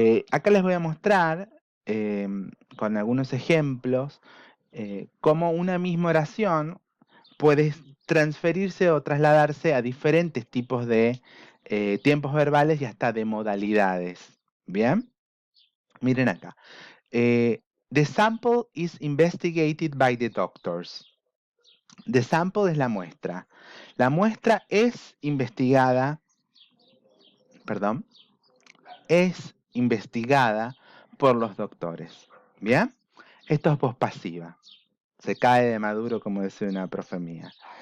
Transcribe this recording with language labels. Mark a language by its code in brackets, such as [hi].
[es] Acá les voy a mostrar con algunos ejemplos cómo una misma oración puede transferirse o trasladarse a diferentes tipos de tiempos verbales y hasta de modalidades. ¿Bien? Miren acá. [en] The sample is investigated by the doctors. The sample [es] es la muestra. La muestra es investigada, perdón, es investigada por los doctores. ¿Bien? Esto es voz pasiva. Se cae de maduro, como dice una profe mía.